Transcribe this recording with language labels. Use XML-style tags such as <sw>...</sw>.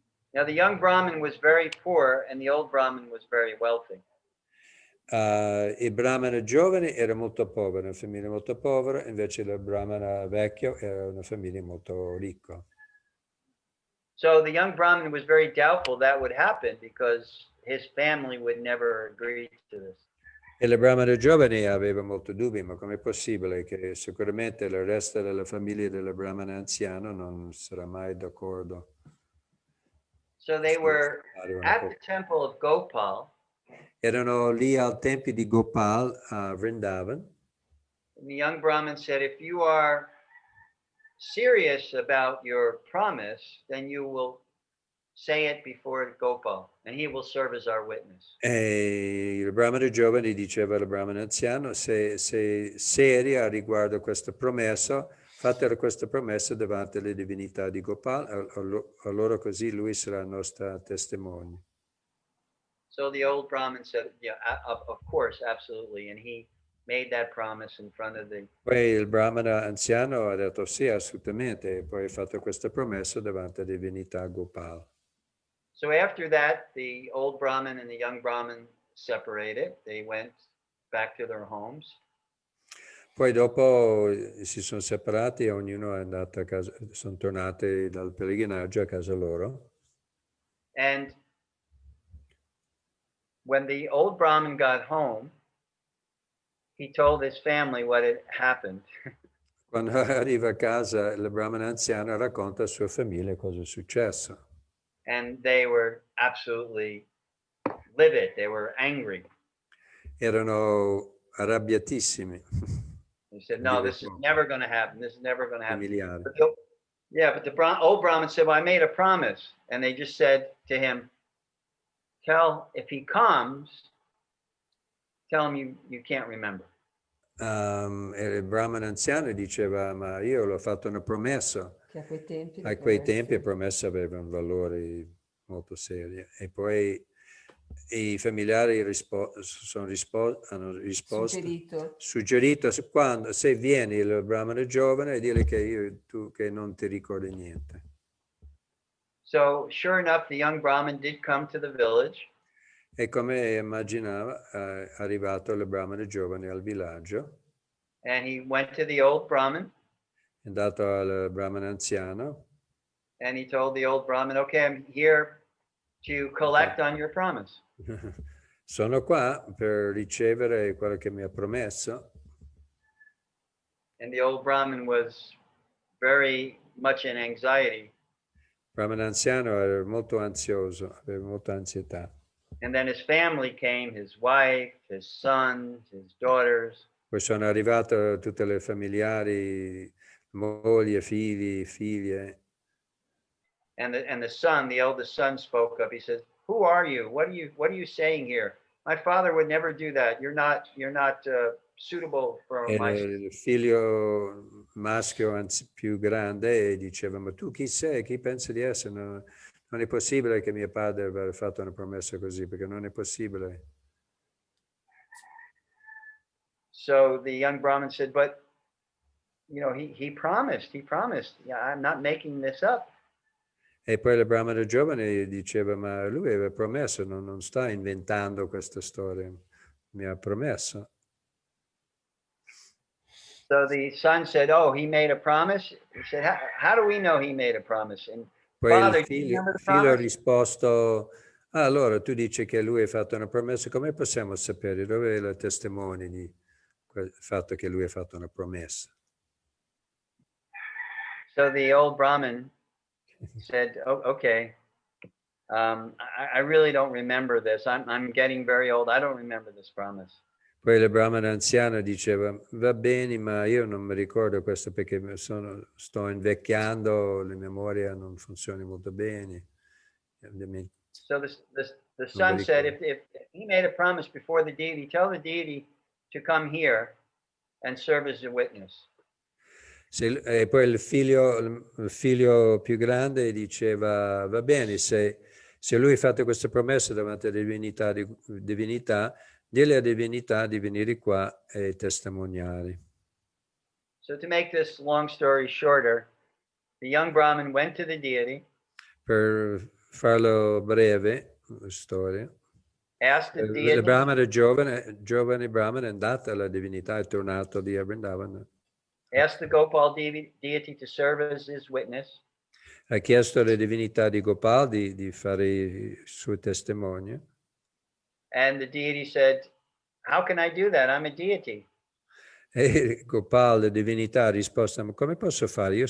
<en>Now the young Brahmin was very poor and the old Brahmin was very wealthy.</en> <it>Il brahmana giovane era molto povero, una famiglia molto povera, invece il brahmana vecchio era una famiglia molto ricca.</it> <en>So the young Brahmin was very doubtful that would happen because his family would never agree to this.</en> <it>E il brahmana giovane aveva molto dubbi, ma com'è possibile che sicuramente il resto della famiglia del brahmana anziano non sarà mai d'accordo?</it> <en>So they were at the temple of Gopal.</en> <it>Erano lì al tempio di Gopal a Vrindavan.</it> <en>And the young Brahmin said, if you are serious about your promise, then you will say it before Gopal, and he will serve as our witness.</en> <it>E il brahmana giovane diceva al brahmana anziano: se seria riguardo questa promessa, fate questa promessa davanti alle divinità di Gopal, allora così lui sarà il nostro testimone.</it> <en>So the old Brahmin said, yeah, of course, absolutely. And he made that promise in front of the...</en> <it>Poi il brahmana anziano ha detto sì, assolutamente, e poi ha fatto questa promessa davanti alla divinità Gopal.</it> <en>So after that, the old Brahmin and the young Brahmin separated. They went back to their homes.</en> <it>Poi dopo si sono separati e ognuno è andato a casa, sono tornati dal pellegrinaggio a casa loro.</it> <en>And when the old Brahmin got home, he told his family what had happened.</en> <it>Quando arriva a casa, il brahmana anziano racconta alla sua famiglia cosa è successo.</it> <en>And they were absolutely livid. They were angry.</en> <it>Erano arrabbiatissimi.</it> <en>He said, no, this is never going to happen. This is never going to happen.</en> <it>Familiari.</it> <en>But the old Brahmin said, well, I made a promise. And they just said to him, if he comes, tell him you can't remember.</en> <it>Il brahmana anziano diceva, ma io l'ho fatto una promessa. Che a quei tempi, A quei tempi promesse avevano valori molto seri. E poi i familiari hanno risposto, suggerito quando, se vieni il brahmana giovane, dire che che non ti ricordi niente.</it> <en>So sure enough, the young Brahmin did come to the village.</en> <it>E come immaginava, è arrivato il brahmana giovane al villaggio.</it> <en>And he went to the old Brahmin.</en> <it>È andato al brahmana anziano.</it> <en>And he told the old Brahmin, okay, I'm here to collect on your promise.</en> <it>Sono qua per ricevere quello che mi ha promesso.</it> <en>And the old Brahmin was very much in anxiety.</en> <it>Il brahmana anziano era molto ansioso, aveva molta ansietà.</it> <en>And then his family came, his wife, his sons, his daughters.</en> <it>Poi sono arrivate tutte le familiari, moglie, figli, figlie.</it> <en>And the son, the eldest son, spoke up. He said, "Who are you? What are you saying here? My father would never do that. You're not suitable for my."</en> <it>Il figlio maschio più grande diceva, ma tu chi sei? Chi pensi di essere? Non è possibile che mio padre abbia fatto una promessa così, perché non è possibile.</it> <en>So the young Brahmin said, but he promised. Yeah, I'm not making this up.</en> <it>E poi il brahmana giovane diceva, ma lui aveva promesso, non sta inventando questa storia, mi ha promesso.</it> <en>So the son said, oh, he made a promise? He said, how do we know he made a promise? And</en> <it>poi</it> <en>Father,</en> <it>il figlio ha risposto, allora tu dici che lui ha fatto una promessa, come possiamo sapere? Dove è la testimone di il fatto che lui ha fatto una promessa?</it> <en>So the old Brahmin said, oh, okay, I really don't remember this. I'm getting very old. I don't remember this promise.</en> <it>Poi il brahmana anziano diceva, va bene, ma io non mi ricordo questo perché sto invecchiando, la memoria non funziona molto bene.</it> <en>So the son said, if he made a promise before the deity, tell the deity to come here and serve as a witness.</en> <it>E poi il figlio più grande diceva, va bene, se lui ha fatto questa promessa davanti alla divinità, dille alla divinità di venire qua e testimoniare.</it> <en>So to make this long story shorter, the young Brahmin went to the deity.</en> <it>Per farlo breve, la storia,</it> <en>asked the deity,</en> <it>il brahmana giovane brahmana è andato alla divinità, è tornato di Vrindavan.</it> <en>Asked the Gopal deity to serve as his witness.</en> <it>Ha chiesto alla divinità di Gopal di fare il suo testimonio.</it> <en>And the deity said, how can I do that? I'm a deity.</en> <it>E Gopal, la divinità, ha risposto, ma come posso fare?</it>